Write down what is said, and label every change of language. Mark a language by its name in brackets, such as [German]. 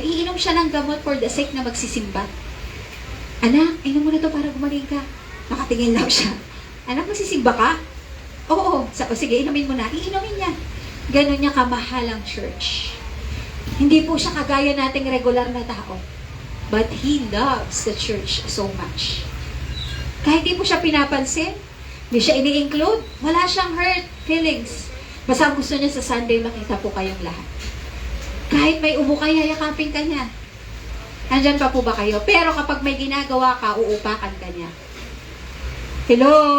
[Filipino] Iinom siya ng gamot [English] for the sake [Filipino] na magsisimba. Anak, inom mo na to para gumaling ka. Nakatingin lang siya. Anak, magsisimba ka? Oo. Sige, inumin mo na. Iinumin niya. Ganon niya kamahal ang church. Hindi po siya kagaya nating regular na tao. [English] But he loves the church so much. [Filipino] Kahit di po siya pinapansin, hindi siya ini-include, wala siyang hurt feelings. Basta gusto niya sa Sunday makita po kayong lahat. Kahit may ubo ka, yayakapin ka niya. Nandyan pa po ba kayo? Pero kapag may ginagawa ka, uupakan ka niya. Hello?